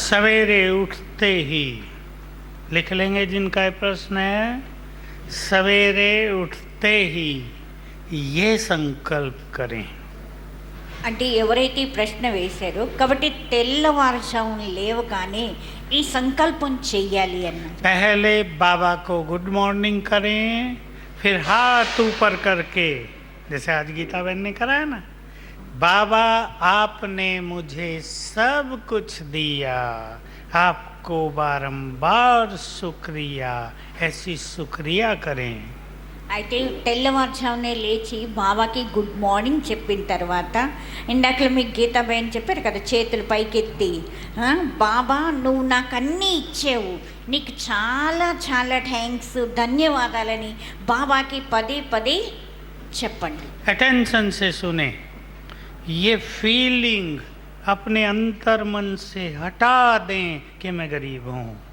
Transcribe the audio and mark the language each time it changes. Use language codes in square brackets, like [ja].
[hi] सवेरे उठते ही लिख लेंगे जिनका ये प्रश्न है, सवेरे उठते ही ये संकल्प करें। [te] అంటే ఎవరైతే ఈ ప్రశ్న వేశారో కాబట్టి తెల్లవారుజామున లేవగానే ఈ సంకల్పం చెయ్యాలి అన్న. [hi] पहले बाबा को गुड मॉर्निंग करें, फिर हाथ ऊपर करके, जैसे आज गीता बहन ने करा है ना, बाबा आपने मुझे सब कुछ दिया, आपको बारंबार शुक्रिया, ऐसी शुक्रिया करें। [te] అయితే తెల్లవారుజామునే లేచి బాబాకి గుడ్ మార్నింగ్ చెప్పిన తర్వాత ఇందాక మీకు గీతా బయన్ చెప్పారు కదా, చేతులు పైకెత్తి బాబా నువ్వు నాకు అన్నీ ఇచ్చావు, నీకు చాలా చాలా థ్యాంక్స్, ధన్యవాదాలని బాబాకి పదే పదే చెప్పండి. [hi] अटेंशन से सुने, ये फीलिंग अपने अंतर मन से हटा दें कि मैं गरीब हूँ।